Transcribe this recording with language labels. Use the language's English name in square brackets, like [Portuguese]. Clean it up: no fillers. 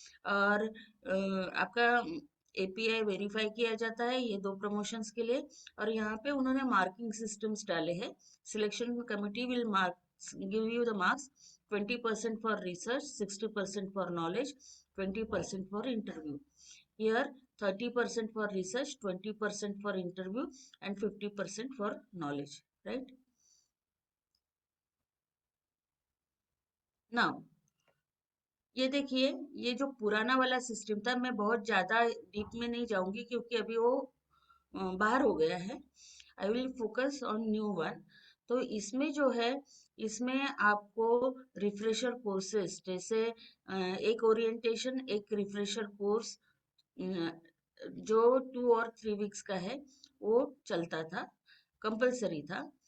[Hindi] और आपका API verify किया जाता है ये 2 प्रमोशंस के लिए, और यहाँ पे उन्होंने मार्किंग सिस्टम्स डाले हैं। [English] Selection committee will marks give you the marks 20% for research, 60% for knowledge, 20% for interview. Here 30% for research, 20% for interview, and 50% for knowledge, right? [Hindi] Now, ये देखिए, ये जो पुराना वाला सिस्टम था, मैं बहुत ज्यादा डीप में नहीं जाऊंगी क्योंकि अभी वो बाहर हो गया है। [English] I will focus on new one. [Hindi] तो इसमें जो है, इसमें आपको रिफ्रेशर कोर्सेज, जैसे एक ओरिएंटेशन, एक रिफ्रेशर कोर्स जो 2 और 3 वीक्स का है वो चलता था, कंपलसरी था।